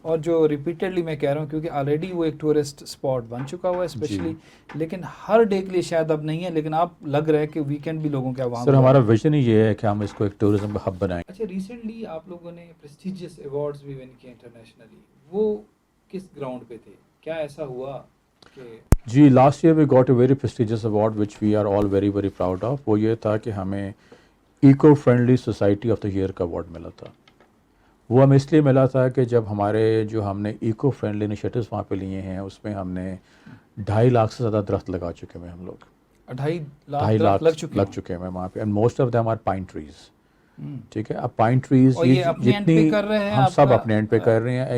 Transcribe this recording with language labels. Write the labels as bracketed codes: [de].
[ur] اور جو ریپیٹڈلی میں کہہ رہا ہوں کیونکہ آلریڈی وہ ایک ٹورسٹ اسپاٹ بن چکا ہوا ہے اسپیشلی, لیکن ہر ڈے کے لیے شاید اب نہیں ہے, لیکن آپ لگ رہا ہے کہ ویکینڈ بھی لوگوں کے وہاں. سر ہمارا ویژن ہی یہ ہے کہ ہم اس کو ایک ٹورزم ہب بنائیں. اچھا, ریسنٹلی آپ لوگوں نے پریسٹیجیس ایوارڈز بھی ون کیے انٹرنیشنلی, وہ کس گراؤنڈ پہ تھے؟ کیا ایسا ہوا کہ [en] جی last year we got a very prestigious award which we are all very very proud of. [ur] وہ یہ تھا کہ ہمیں eco friendly society of the year کا ایوارڈ ملا تھا. وہ ہمیں اس لیے ملا تھا کہ جب ہمارے جو ہم نے ایکو فرینڈلی انیشیٹوز وہاں پہ لیے ہیں اس میں ہم نے 2.5 لاکھ سے زیادہ درخت لگا چکے ہیں. ہم لوگ 2.5 لاکھ لگ چکے ہیں وہاں پہ, [en] And most of them are pine trees. [ur] ٹھیک ہے, اب پائن ٹریز جتنی ہم سب اپنے اینڈ پہ کر رہے ہیں.